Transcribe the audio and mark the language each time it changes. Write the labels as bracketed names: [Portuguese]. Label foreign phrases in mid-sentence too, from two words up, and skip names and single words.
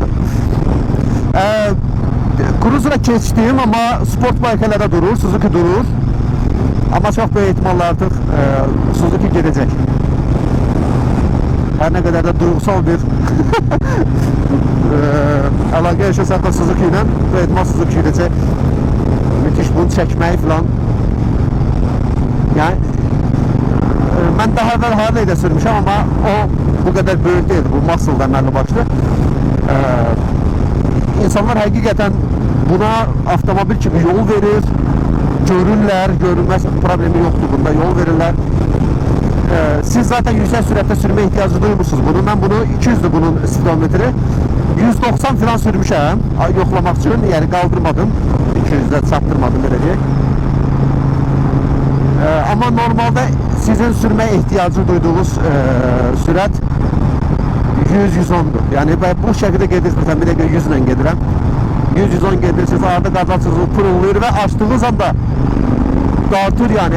[Azerbaijani] Cruiser'a keçdim, amma sport baykalarda durur, Suzuki durur. Amma çox böyük ehtimalla artıq Suzuki gedəcək. Hər nə qədər də duyğusal bir əlaqə yaşasaq da Suzuki ilə, böyük ehtimal Suzuki gedəcək. [Turkish] Müthiş [Azerbaijani] bunu çəkməyi [Turkish] falan. Yani ben daha evvel Harley'de sürmüşüm ama o bu kadar büyük değil. [Azerbaijani] Bu muscle'dan əməlli başlı. İnsanlar həqiqətən buna avtomobil kimi yol verir. Görürlər, görünməz problemi yoxdur bunda, yol verirlər. Siz zaten yüksək sürətdə sürmə [Turkish] ihtiyacı duymuşsunuz [Azerbaijani] bunu. Ben bunu 200'dür bunun spidometri. 190 falan sürmüşəm yoxlamaq üçün, yəni qaldırmadım. 200'də çatdırmadım belə deyək. [Turkish] Ama normalde sizin sürmeye ihtiyacı duyduğunuz sürət 100-110'dur. Yani ben bu şekilde gedirsiniz, bir de 100 ile gedirəm. 100-110 gedirsiniz, arada qazarsınız, pırıllıyır ve açtığınız anda dağıtır yani.